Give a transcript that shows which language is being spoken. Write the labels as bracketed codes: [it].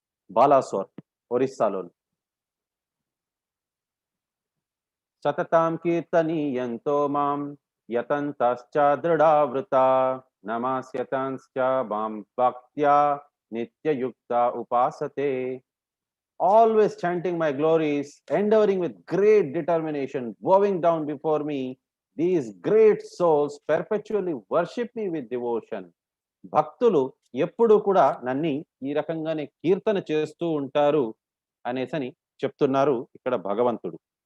[te] బాలాసోర్ ఒరిస్సాలోని. [sa] సతతాం కీర్తనీయంతో మాం యతంతశ్చ దృఢావృతా నమాస్యతంశ్చ మాం భక్త్యా నిత్యయుక్త ఉపాసతే. [en] Always chanting my glories, endeavoring with great determination, bowing down before me, these great souls perpetually worship me with devotion. [te] భక్తులు ఎప్పుడు కూడా నన్ని ఈ రకంగానే కీర్తన చేస్తూ ఉంటారు అనేసని చెప్తున్నారు ఇక్కడ భగవంతుడు.